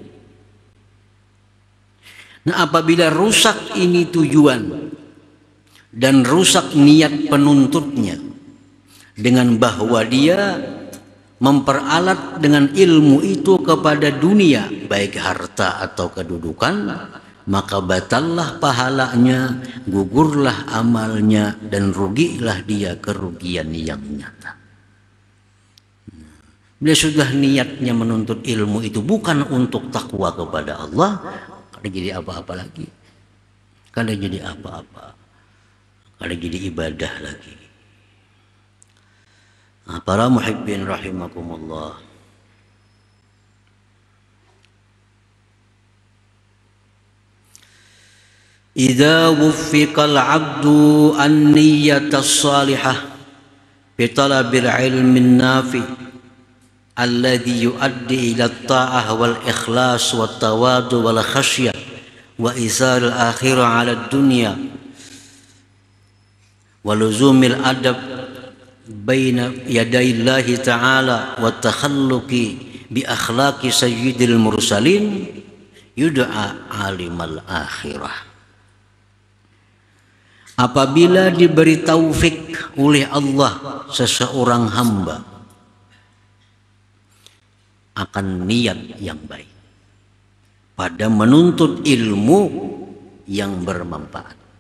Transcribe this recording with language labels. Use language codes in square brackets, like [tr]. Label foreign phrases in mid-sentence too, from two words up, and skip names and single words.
[id] Nah apabila rusak ini tujuan dan rusak niat penuntutnya dengan bahwa dia memperalat dengan ilmu itu kepada dunia baik harta atau kedudukan, maka batallah pahalanya, gugurlah amalnya dan rugilah dia kerugian yang nyata. Bila sudah niatnya menuntut ilmu itu bukan untuk takwa kepada Allah, [bjn] kada jadi apa-apa lagi. Kada jadi apa-apa. Kada jadi ibadah lagi. [id] Nah, para [ar] المحبين رحمكم الله. إذا وفق العبد النية الصالحة بطلب العلم النافع الذي يؤدي إلى الطاعة والإخلاص والتواضع والخشية وإيثار الآخرة على الدنيا ولزوم الأدب بين يدي الله تعالى والتخلق بأخلاق سيد المرسلين يدعى عالم الآخرة. [id] Apabila diberi taufik oleh Allah seseorang hamba akan niat yang baik pada menuntut ilmu yang bermanfaat,